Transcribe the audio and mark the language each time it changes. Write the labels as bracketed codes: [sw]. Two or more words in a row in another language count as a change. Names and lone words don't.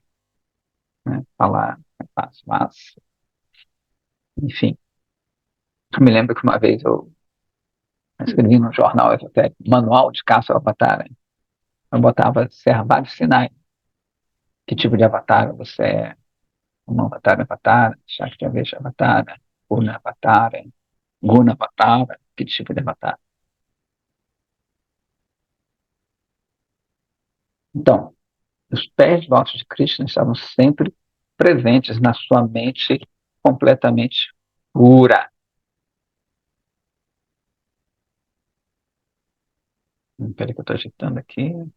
[pt] Né? Falar é fácil, mas, enfim. Eu me lembro que uma vez eu escrevi no jornal até manual de caça ao avatar. Né? Eu botava vários sinais. Que tipo de avatar você é? Um avatar, Shakti avatar, Purna avatar, Guna avatar, que tipo de avatar? Então, os pés nossos de Krishna estavam sempre presentes na sua mente completamente pura. Espera que eu estou agitando aqui.